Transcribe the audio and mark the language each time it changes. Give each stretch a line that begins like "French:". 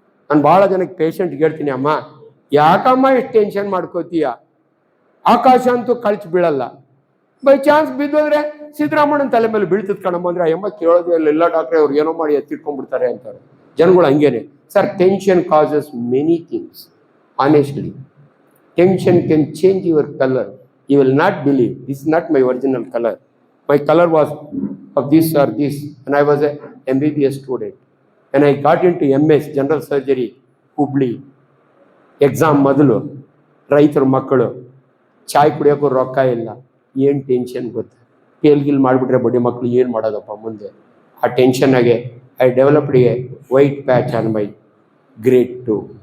Kannada: ನಾನು ಭಾಳ ಜನಕ್ಕೆ ಪೇಷಂಟ್ಗೆ ಹೇಳ್ತೀನಿ, ಅಮ್ಮ ಯಾಕಮ್ಮ ಎಷ್ಟು ಟೆನ್ಷನ್ ಮಾಡ್ಕೋತೀಯ, ಆಕಾಶ ಅಂತೂ ಕಳ್ಸಿ ಬೀಳಲ್ಲ, ಬೈ ಚಾನ್ಸ್ ಬಿದ್ದೋದ್ರೆ ಸಿದ್ದರಾಮಣ್ಣನ ತಲೆ ಮೇಲೆ ಬೀಳ್ತದ ಕಣಮ್ಮ ಅಂದ್ರೆ ಅಮ್ಮ ಕೇಳೋದು ಇಲ್ಲ ಡಾಕ್ಟ್ರೆ, ಅವ್ರು ಏನೋ ಮಾಡಿ ಎತ್ತಿಟ್ಕೊಂಡ್ಬಿಡ್ತಾರೆ ಅಂತಾರೆ ಜನಗಳು. ಹಂಗೇನೆ sir,
English: Tension causes many things. Honestly tension can change your colour. You will not believe, this is not my original colour. My colour was of this or this and I was a MBBS student. And I got into MS general surgery Hubli.
Kannada: Exam ಮೊದಲು ರೈತರ ಮಕ್ಕಳು ಚಾಯ್ ಕುಡಿಯೋಕ್ಕೂ ರೊಕ್ಕ ಇಲ್ಲ, ಏನು tension ಗೊತ್ತಾ, ಕೇಲ್ಗಿಲ್ ಮಾಡಿಬಿಟ್ರೆ ಬಡ್ಡಿ ಮಕ್ಕಳು ಏನು ಮಾಡೋದಪ್ಪ ಮುಂದೆ. ಆ ಟೆನ್ಷನ್ನಾಗೆ
English: I developed a white patch on my grade 2.